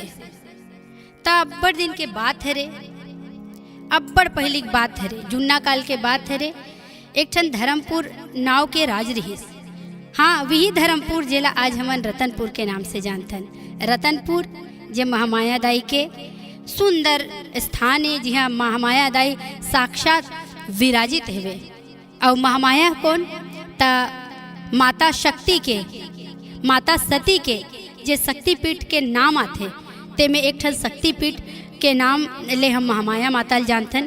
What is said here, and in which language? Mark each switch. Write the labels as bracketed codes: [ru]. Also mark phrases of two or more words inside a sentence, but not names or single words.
[hne] ता अब्बड़ दिन के बात है रे अब्बड़ पहली बात है रे जुन्ना काल के बात है रे। एक ठन धर्मपुर नाव के राज रहीस। हाँ वही धर्मपुर जेला आज हमन रतनपुर के नाम से जानथन। रतनपुर जे महामाया दाई के सुंदर स्थान है जहाँ महामाया दाई साक्षात विराजित हेवे। और महामाया कौन ता माता शक्ति के माता सती के जे शक्तिपीठ के नाम आते ते में एक ठन शक्तिपीठ के नाम ले हम महामाया माता जानथन।